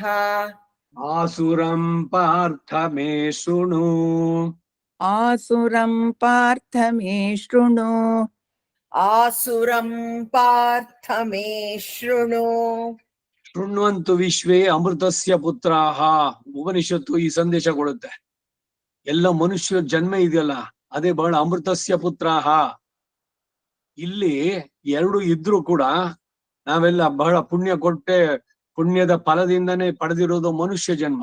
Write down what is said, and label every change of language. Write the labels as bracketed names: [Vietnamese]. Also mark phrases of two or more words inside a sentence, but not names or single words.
[Sanskrit] आसुरं पार्थ मे शृणु आसुरं पार्थ मे शृणु आसुरं पार्थ मे शृणु ಶೃಣ್ವಂತು ವಿಶ್ವೇ ಅಮೃತಸ್ಯ ಪುತ್ರಾಹ. [Kannada] ಉಪನಿಷತ್ತು ಈ ಸಂದೇಶ ಕೊಡುತ್ತೆ. ಎಲ್ಲ ಮನುಷ್ಯ ಜನ್ಮ ಇದೆಯಲ್ಲ ಅದೇ ಬಹಳ [Sanskrit] ಅಮೃತಸ್ಯ ಪುತ್ರಾಹ. [Kannada] ಇಲ್ಲಿ ಎರಡು ಇದ್ರು ಕೂಡ ನಾವೆಲ್ಲ ಬಹಳ ಪುಣ್ಯ ಕೊಟ್ಟೆ, ಪುಣ್ಯದ ಫಲದಿಂದನೇ ಪಡೆದಿರೋದು ಮನುಷ್ಯ ಜನ್ಮ.